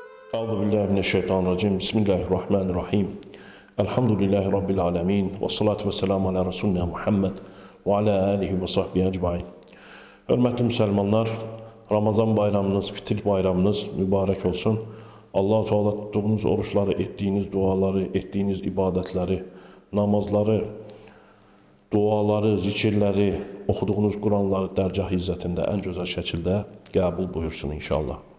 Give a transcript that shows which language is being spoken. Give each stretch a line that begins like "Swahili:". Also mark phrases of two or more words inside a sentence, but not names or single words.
Arabic: أعوذ بالله من الشيطان الرجيم. بسم الله الرحمن الرحيم. الحمد لله رب العالمين. والصلاة والسلام على رسولنا محمد وعلى آله وصحبه أجمعين.
Azerbaijani: Hörmətli müsəlmanlar, Ramazan bayramınız, fitil bayramınız mübarək olsun.
Arabic: الله تعالى
Azerbaijani: tutduğunuz oruçları, etdiyiniz duaları, etdiyiniz ibadətləri, namazları, duaları, zikirləri, oxuduğunuz Quranları dərgah izzətində ən gözəl şəkildə qəbul buyursun inşallah.